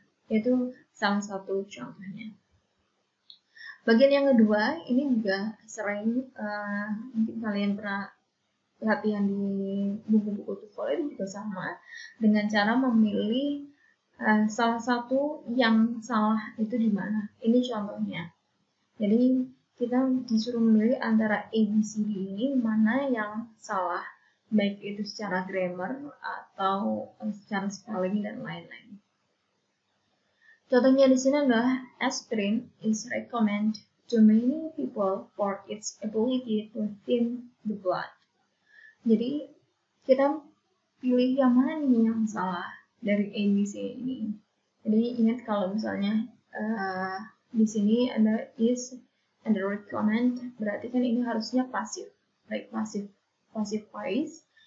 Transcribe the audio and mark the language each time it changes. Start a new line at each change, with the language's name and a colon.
Indonesian: Itu salah satu contohnya. Bagian yang kedua ini juga sering mungkin kalian pernah latihan di buku-buku TOEFL, itu juga sama dengan cara memilih salah satu yang salah itu di mana. Ini contohnya. Jadi kita disuruh memilih antara A, B, C, D ini mana yang salah, baik itu secara grammar atau secara spelling dan lain-lain. Contohnya di sini adalah
English: aspirin is recommended to many people for its ability to thin the blood.
Indonesian: Jadi kita pilih yang mana nih yang salah dari A, B, C ini. Jadi ingat kalau misalnya di sini ada is and recommend, berarti kan ini harusnya pasif,
English: like passive voice.